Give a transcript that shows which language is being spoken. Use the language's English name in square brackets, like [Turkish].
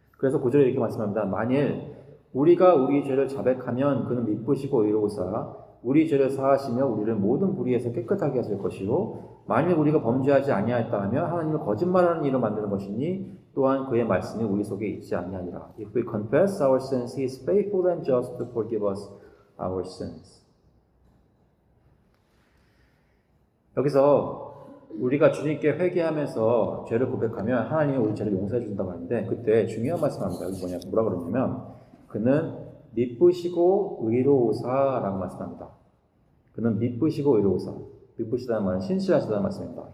[Korean] 그래서 9절에 이렇게 말씀합니다. 만일 우리가 우리 죄를 자백하면 그는 미쁘시고 의로우사 우리 죄를 사하시며 우리를 모든 불의에서 깨끗하게 하실 것이요 만일 우리가 범죄하지 아니하였다 하면 하나님을 거짓말하는 이로 만드는 것이니 또한 그의 말씀이 우리 속에 있지 아니하니라. [English] If we confess our sins, He is faithful and just to forgive us our sins. [Korean] 여기서 우리가 주님께 회개하면서 죄를 고백하면 하나님이 우리 죄를 용서해 주신다고 하는데, 그때 중요한 말씀합니다. 여기 뭐라 그러냐면 그는 미쁘시고 의로우사라고 말씀합니다. 그는 미쁘시고 의로우사. 미쁘시다는 말은 신실하시다는 말씀입니다.